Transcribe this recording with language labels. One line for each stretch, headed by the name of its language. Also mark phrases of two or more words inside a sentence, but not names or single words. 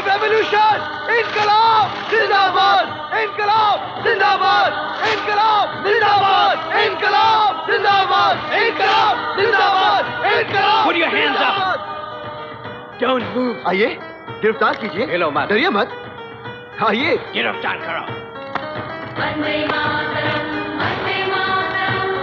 English: revolution,
Hindi: इंक़लाब ज़िंदाबाद, इंक़लाब ज़िंदाबाद, इंक़लाब ज़िंदाबाद, इंक़लाब ज़िंदाबाद, इंक़लाब ज़िंदाबाद, इंक़लाब.
English: Put your hands up. Don't move.
Hindi: आइए, गिरफ्तार कीजिए। हिलो मत। डरिए मत। आइए। गिरफ्तार करो। वंदे मातरम, वंदे मातरम।